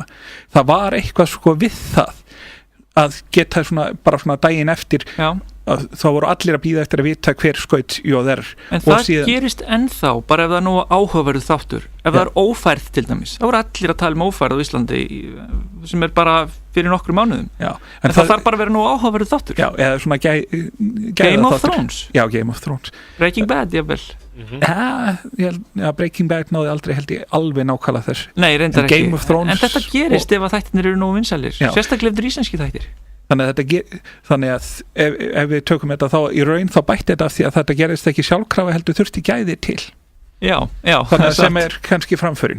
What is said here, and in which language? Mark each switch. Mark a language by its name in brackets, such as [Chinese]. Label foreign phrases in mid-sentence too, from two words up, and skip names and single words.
[Icelandic] Það var eitthvað sko við það að geta bara svona daginn eftir, þá voru allir að bíða eftir að vita hver skaut jóðer. En það gerist ennþá, bara ef það er nú áhugaverðu þáttur, ef það er ófærð til dæmis, þá voru allir að tala um ófærð á Íslandi sem er bara fyrir nokkru mánuðum. En það þarf bara að vera nú áhugaverðu þáttur. Já, eða svona Game of Thrones. Já, Game of Thrones. Breaking Bad, jafnvel. Breaking Bad náði aldrei held ég alveg nákvæmlega þess. Nei, reyndar ekki. Game of Thrones, en þetta gerist ef að þættirnir eru nógu vinsælir, sérstaklega ef íslenski þættir. Þannig að ef við tökum þetta þá í raun, þá bætti þetta af því að þetta gerist ekki sjálfkrafa, heldur þurfti gæði til. Já. Þannig að sem er kannski framförin.